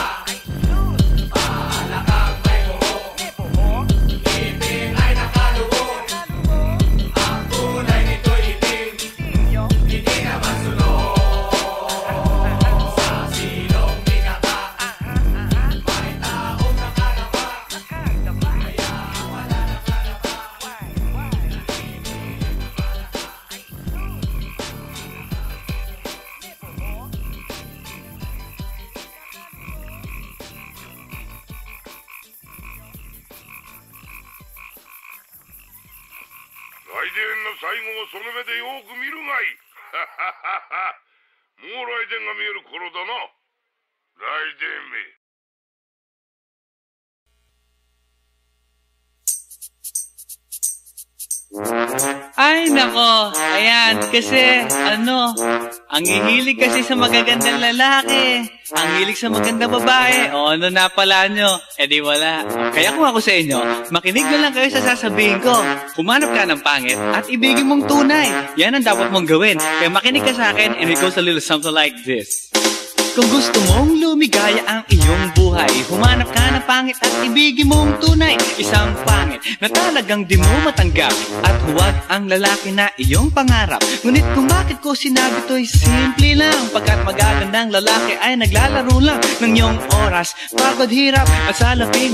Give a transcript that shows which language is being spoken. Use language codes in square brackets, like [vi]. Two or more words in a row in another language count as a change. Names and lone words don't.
[tl] Palakang may buhok, ngipin ay nakalubog, ang kulay nito'y itim, hindi naman sunod. Sa silong ikaka, may taong nakadapa, kaya ang wala nakadapa, naninilig na palaka. [ja] 来電の最後をその目でよく見るがいい。もう来電が見える頃だな。来電め。 [tl] Ay, nako. Ayan, kasi, ang hihilig kasi sa magagandang lalaki. Ang hilig sa magandang babae. O, ano na pala nyo? Eh di wala. Kaya kung ako sa inyo, makinig na lang kayo sa sasabihin ko. Humanap ka ng pangit at ibigin mong tunay. Yan ang dapat mong gawin. Kaya makinig ka sa akin [en] and it goes a little something like this. [tl] Kung gusto mong lumigaya ang iyong buhay, humanap ka ng pangit at ibigin mong tunay. Isang pangit na talagang di mo matanggap, at huwag ang lalaki na iyong pangarap. Ngunit kung bakit ko sinabi to'y simple lang, pagkat magagandang lalaki ay naglalaro lang ng iyong oras, pagod, hirap at salapi.